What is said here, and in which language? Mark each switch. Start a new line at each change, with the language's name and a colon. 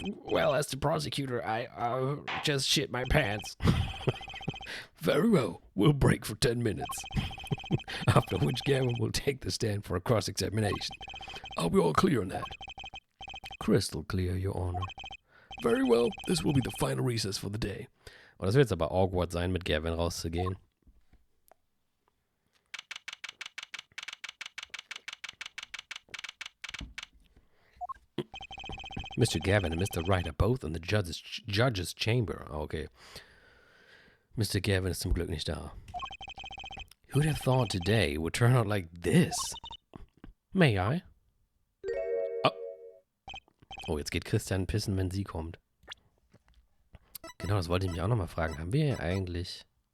English: Well, as the prosecutor, I just shit my pants. Very well. We'll break for 10 minutes. After which Gavin will take the stand for a cross-examination. Are we all clear on that? Crystal clear, Your Honor. Very well. This will be the final recess for the day.
German: Oh, das wird jetzt aber awkward sein, mit Gavin rauszugehen.
English: Mr. Gavin and Mr. Wright are both in the judge's chamber. Okay. Mr.
German: Gavin ist zum Glück nicht da.
English: Who'd have thought today would turn out like this? May I?
German: Oh, jetzt geht Christian pissen, wenn sie kommt. Genau, das wollte ich mich auch nochmal fragen. Haben wir hier eigentlich...